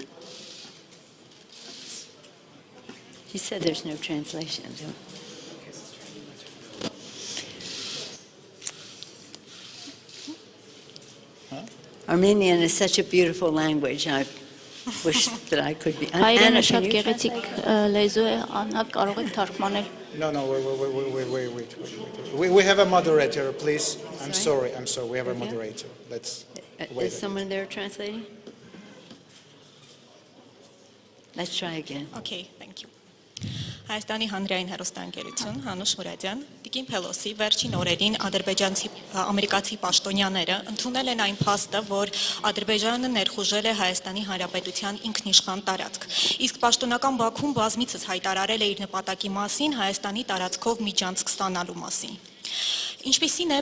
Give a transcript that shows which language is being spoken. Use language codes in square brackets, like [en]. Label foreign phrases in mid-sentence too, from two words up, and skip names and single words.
[en] He said there's no translation. Armenian is such a beautiful language. I wish that I could be. [hy] Հայերենը [en] Anna, [hy] շատ [en] can you [hy] գեղեցիկ [en] translate? [hy] լեզու է, Աննա կարող եք թարգմանել։ [en] No, wait. We have a moderator, please. I'm sorry. We have a moderator. Let's wait. Is someone there translating? Let's try again. Okay, thank you. [hy] Հայաստանի Հանրային հեռուստաընկերություն, Անուշ Մուրադյան, Տիկին Փելոսի, վերջին օրերին ամերիկացի պաշտոնյաները ընդունել են այն փաստը, որ Ադրբեջանը ներխուժել է Հայաստանի Հանրապետության ինքնիշխան տարածք։ Իսկ պաշտոնական Բաքուն բազմիցս հայտարարել է իր նպատակի մասին Հայաստանի տարածքով միջանցք ստանալու մասին։ Ինչպիսին է